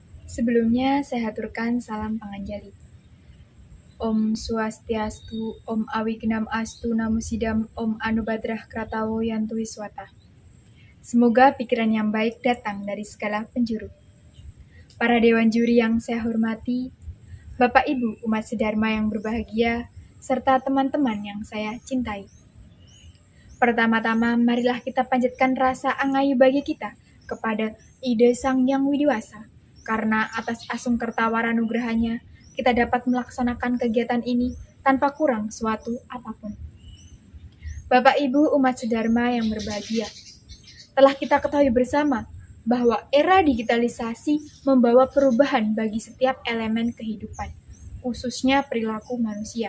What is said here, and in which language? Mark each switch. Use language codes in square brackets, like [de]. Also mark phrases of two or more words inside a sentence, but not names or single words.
[id] Sebelumnya saya haturkan salam panganjali. [sa] Om Swastiastu, Om Awignam Astu, Namo Sidam, Om Anubadrah Kratawo Yantu Wiswata. [id] Semoga pikiran yang baik datang dari segala penjuru. Para dewan juri yang saya hormati, Bapak Ibu umat sedharma yang berbahagia, serta teman-teman yang saya cintai. Pertama-tama, marilah kita panjatkan rasa angayu bagi kita kepada Ide Sang Yang Widiwasa, karena atas asung kertawara nugrahanya, kita dapat melaksanakan kegiatan ini tanpa kurang suatu apapun. Bapak Ibu umat sedharma yang berbahagia, telah kita ketahui bersama bahwa era digitalisasi membawa perubahan bagi setiap elemen kehidupan, khususnya perilaku manusia.